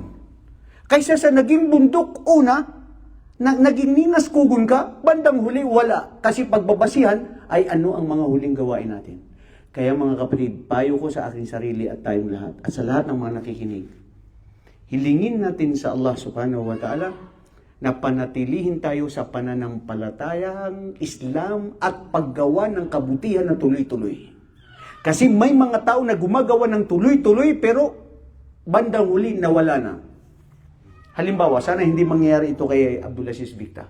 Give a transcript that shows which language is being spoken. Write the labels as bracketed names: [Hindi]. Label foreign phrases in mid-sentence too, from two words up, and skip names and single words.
[Filipino] Kaysa sa naging bundok, naging ninaskugon ka, bandang huli, wala. Kasi pagbabasihan ay ano ang mga huling gawain natin. Kaya mga kapatid, payo ko sa aking sarili at tayong lahat, at sa lahat ng mga nakikinig, hilingin natin sa Allah [Arabic] سبحانه وتعالى [Filipino] na panatilihin tayo sa pananampalatayang Islam at paggawa ng kabutihan na tuloy-tuloy. Kasi may mga tao na gumagawa ng tuloy-tuloy pero bandang huli nawala na. Halimbawa, sana hindi mangyari ito kay Abdulaziz Victor.